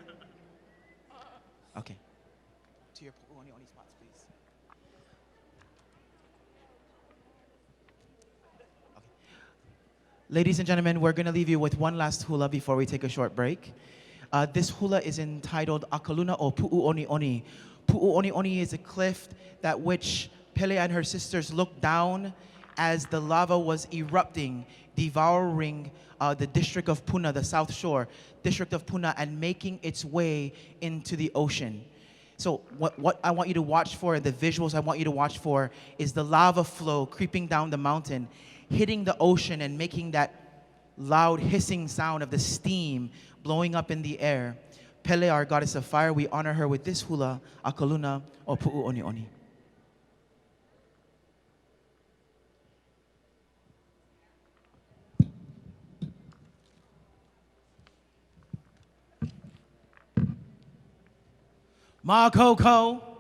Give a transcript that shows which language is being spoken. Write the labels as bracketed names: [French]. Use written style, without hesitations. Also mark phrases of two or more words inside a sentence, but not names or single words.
[English] Okay. To your oni spots, please. Okay. Ladies and gentlemen, we're going to leave you with one last hula before we take a short break. This hula is entitled Akaluna o Pu'uʻoniʻoni. Pu'uʻoniʻoni is a cliff that which Pele and her sisters looked down as the lava was erupting, devouring the district of Puna, the South Shore district of Puna, and making its way into the ocean. So what I want you to watch for, the visuals I want you to watch for, is the lava flow creeping down the mountain, hitting the ocean and making that loud hissing sound of the steam blowing up in the air. Pele, our goddess of fire, we honor her with this hula, Akaluna o Pu'uʻoniʻoni. Makoko.